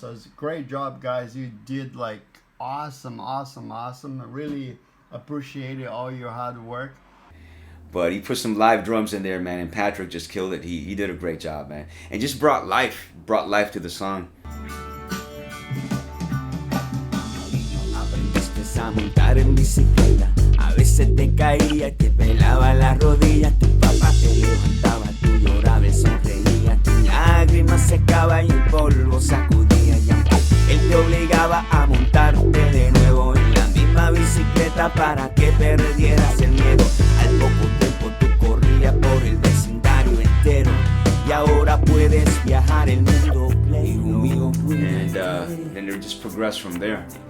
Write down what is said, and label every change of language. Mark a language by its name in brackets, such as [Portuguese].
[English] So it's a great job, guys. You did like awesome. I really appreciated all your hard work. But he put some live drums in there, man, and Patrick just killed it. He did a great job, man, and just brought life to the song. [Spanish] Aprendiste a montar en bicicleta, a veces te caía y te pelaba las rodillas. Tu papá te levantaba, tú llorabas, él sonreía, tu lágrima secaba y el polvo sacudía. Y aunque él te obligaba a montarte de nuevo en la misma bicicleta para que perdieras el miedo, al poco tiempo tú corrías por el vecindario entero y ahora puedes viajar el mundo. [English] And then it just progressed from there.